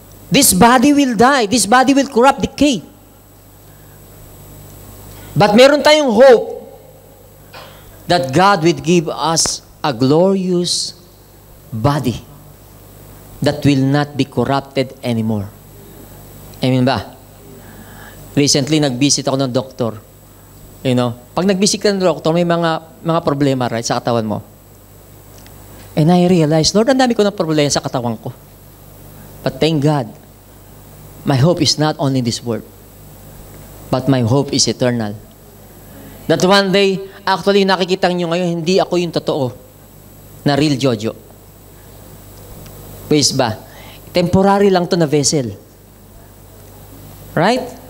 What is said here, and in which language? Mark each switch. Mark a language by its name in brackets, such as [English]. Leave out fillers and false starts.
[English] This body will die. This body will corrupt, decay. But [Filipino] meron tayong [English] hope that God will give us a glorious body that will not be corrupted anymore. [Filipino] Amen ba? Recently, nag-visit ako ng doktor. You know, pag nag-visit ka ng doktor, may mga problema, right, sa katawan mo. [English] And I realized, [Filipino] Lord, ang dami ko ng problema sa katawan ko. [English] But thank God, my hope is not only in this world, but my hope is eternal. That one day, actually, [Filipino] nakikita nyo ngayon, hindi ako yung totoo na real Jojo. Ways ba? Temporary lang to na vessel. Right?